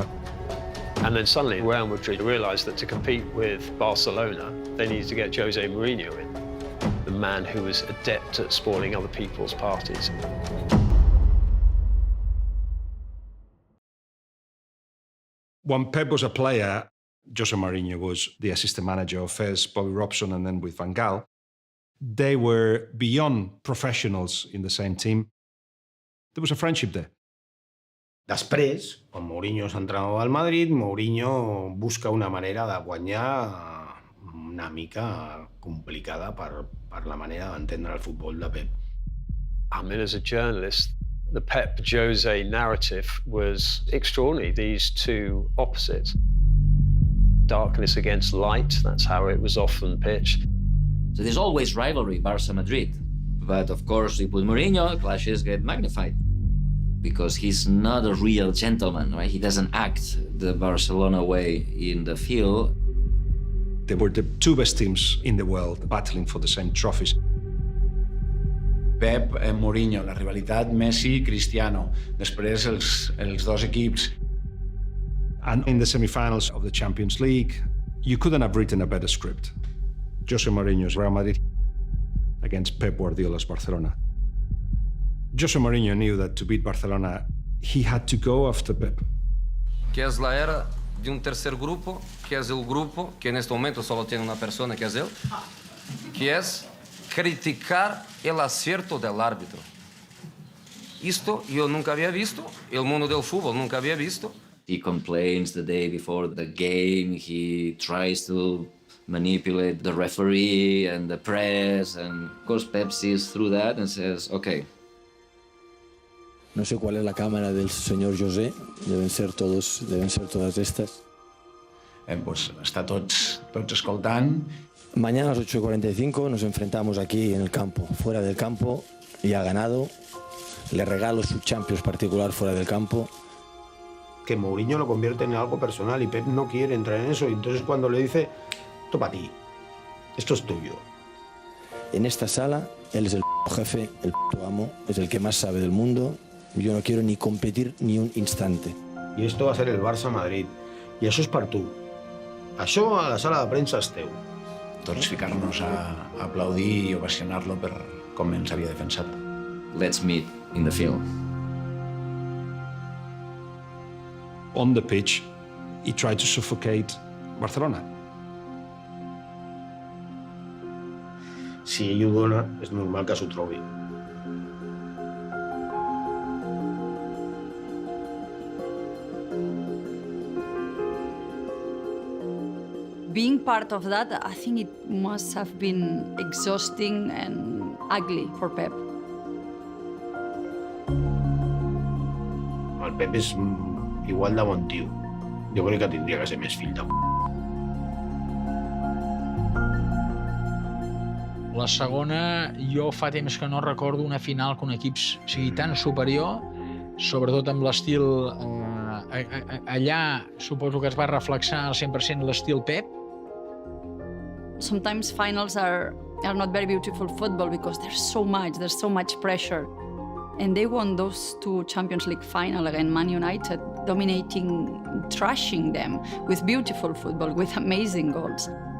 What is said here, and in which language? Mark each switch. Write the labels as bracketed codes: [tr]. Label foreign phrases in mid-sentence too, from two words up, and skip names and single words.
[en] And then suddenly Real Madrid realized that to compete with Barcelona, they needed to get Jose Mourinho in, the man who was adept at spoiling other people's parties. When Pep was a player, Jose Mourinho was the assistant manager of first Bobby Robson and then with Van Gaal. They were beyond professionals in the same team. There was a friendship there. [ca] Després, quan Mourinho és entrenador del Madrid, Mourinho busca una manera de guanyar una mica complicada per la manera d'entendre el futbol de Pep. [en] I mean, as a journalist, the Pep Jose narrative was extraordinary. These two opposites. Darkness against light, that's how it was often pitched. So there's always rivalry, Barca-Madrid. But of course, with Mourinho, clashes get magnified because he's not a real gentleman, right? He doesn't act the Barcelona way in the field. They were the two best teams in the world battling for the same trophies. [ca] Pep, Mourinho, la rivalitat Messi-Cristiano. Després els dos equips. [en] And in the semi-finals of the Champions League, you couldn't have written a better script. Jose Mourinho's Real Madrid against Pep Guardiola's Barcelona. Jose Mourinho knew that to beat Barcelona, he had to go after Pep. [es] Que es la era de un tercer grupo, que es el grupo que en este momento solo tiene una persona, que es él, que es criticar el acierto del árbitro. Esto yo nunca había visto, el mundo del fútbol nunca había visto. [en] He complains the day before the game, he tries to manipulate the referee and the press, and of course Pep sees through that and says, okay. [es] No sé cuál es la cámara del señor José, deben ser todas estas. [ca] Pues està tots escoltant. [es] Mañana a las 8:45 nos enfrentamos aquí en el campo, fuera del campo, y ha ganado. Le regalo su Champions particular fuera del campo. Que Mourinho lo convierte en algo personal y Pep no quiere entrar en eso. Y entonces cuando le dice, esto para ti, esto es tuyo. En esta sala, él es el jefe, el amo, es el que más sabe del mundo. Yo no quiero ni competir ni un instante. I esto va a ser el Barça-Madrid. [ca] I això és per tu. Això a la sala de premsa és teu. Tots ficar-nos a aplaudir i ovacionar-lo per com ens havia defensat. [en] Let's meet in the field. On the pitch, he tried to suffocate Barcelona. [ca] Si ell ho dona, és normal que s'ho trobi. [en] Being part of that, I think it must have been exhausting and ugly for Pep. [ca] El Pep és igual de bon tio. Jo crec que tindria que ser més fill de La segona, jo fa temps que no recordo una final que un equip sigui tan superior, sobretot amb l'estil... Allà suposo que es va reflexar al 100% l'estil Pep. [en] Sometimes finals are not very beautiful football because there's so much pressure. And they won those two Champions League final against Man United, dominating, trashing them with beautiful football, with amazing goals.